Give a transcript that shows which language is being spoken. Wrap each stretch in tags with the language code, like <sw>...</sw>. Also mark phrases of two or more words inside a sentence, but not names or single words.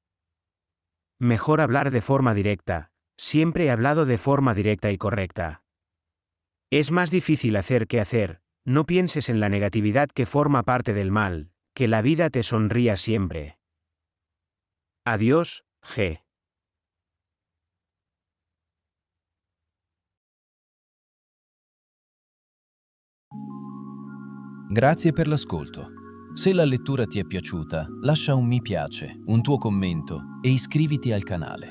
<es>Mejor hablar de forma directa, siempre he hablado de forma directa y correcta. Es más difícil hacer que hacer, no pienses en la negatividad que forma parte del mal, que la vida te sonría siempre. Adiós, G.</es> <it>Grazie per l'ascolto. Se la lettura ti è piaciuta, lascia un mi piace, un tuo commento e iscriviti al canale.</it>